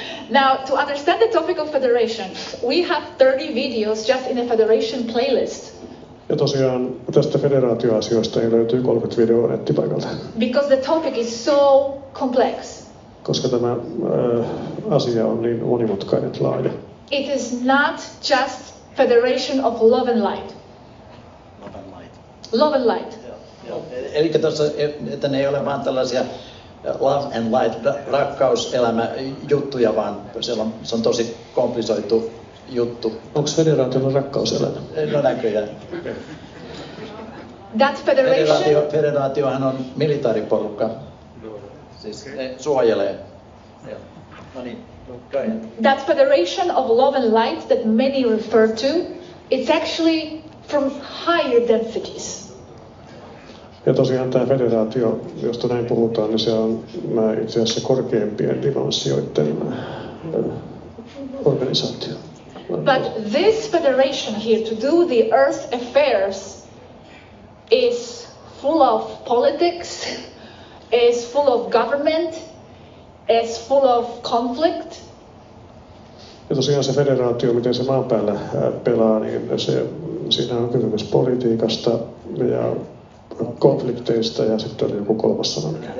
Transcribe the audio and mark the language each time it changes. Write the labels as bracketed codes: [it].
[en] Now, to understand the topic of federation, we have 30 videos just in the federation playlist. [fi] Ja tosiaan tästä federaatioasioista ei löytyy 30 videoa nettipaikalta. [en] Because the topic is so complex. [fi] Koska tämä asia on niin monimutkainen laaja. [en] It is not just federation of love and light. Love and light. Love and light. [fi] Eli tuossa, että ne ei ole vaan tällaisia [en] love and light, [fi] rakkauselämä juttuja, vaan se on tosi komplisoitu juttu. Onko federaatiolla rakkauselämä? No näköjään. [en] That federation... [fi] Federaatiohan on militaariporukka. Siis ne suojelee. No niin, [en] that federation of love and light that many refer to, it's actually from higher densities. [fi] Ja tosiaan tämä federaatio, josta näin puhutaan, niin se on itse asiassa korkeimpien dimensioiden organisaatio. [en] But this federation here to do the Earth affairs is full of politics, is full of government, is full of conflict. [fi] Ja tosiaan se federaatio, miten se maan päällä pelaa, niin siinä on kysymys politiikasta ja konflikteista ja sitten oli joku kolmas sana.